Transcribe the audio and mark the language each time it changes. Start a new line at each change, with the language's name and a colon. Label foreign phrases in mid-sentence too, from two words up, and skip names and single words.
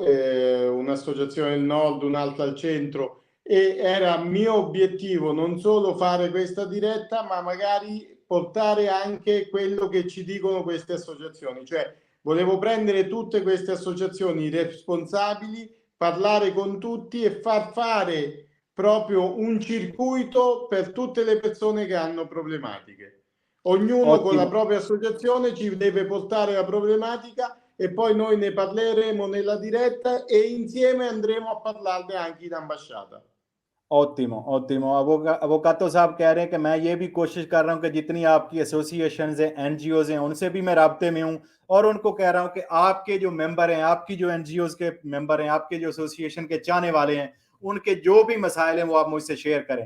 Italian: Un'associazione del nord, un'altra al centro, e era mio obiettivo non solo fare questa diretta, ma magari portare anche quello che ci dicono queste associazioni, cioè volevo prendere tutte queste associazioni responsabili, parlare con tutti e far fare proprio un circuito per tutte le persone che hanno problematiche. Ognuno con la Ottimo. propria associazione ci deve portare la problematica e poi noi ne parleremo nella diretta e insieme andremo a parlarne anche in ambasciata. ottimo ottimo
Urdu: اووکاتو صاحب کہہ رہے ہیں کہ میں یہ بھی کوشش کر رہا ہوں کہ جتنی آپ کی ایسوسی ایشن ہے این جی اوز ہیں ان سے بھی میں رابطے میں ہوں اور ان کو کہہ رہا ہوں کہ آپ کے جو ممبر ہیں، آپ کی جو این جی اوز کے ممبر ہیں، آپ کے جو ایسوسی ایشن کے چاہنے والے ہیں، ان کے جو بھی مسائل ہیں وہ آپ مجھ سے شیئر کریں.